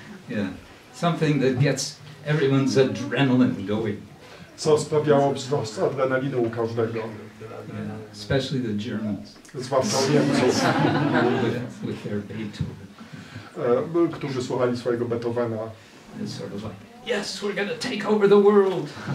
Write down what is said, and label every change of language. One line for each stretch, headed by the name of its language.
English: Yeah, something that gets everyone's adrenaline going.
Polish: Co sprawiało wzrost adrenaliny u każdego.
English: Yeah, especially the Germans.
Polish: Zwłaszcza u Niemców.
English: with their Beethoven.
Polish: Którzy słuchali swojego Beethovena.
English: It's sort of like, yes, we're going to take over the world.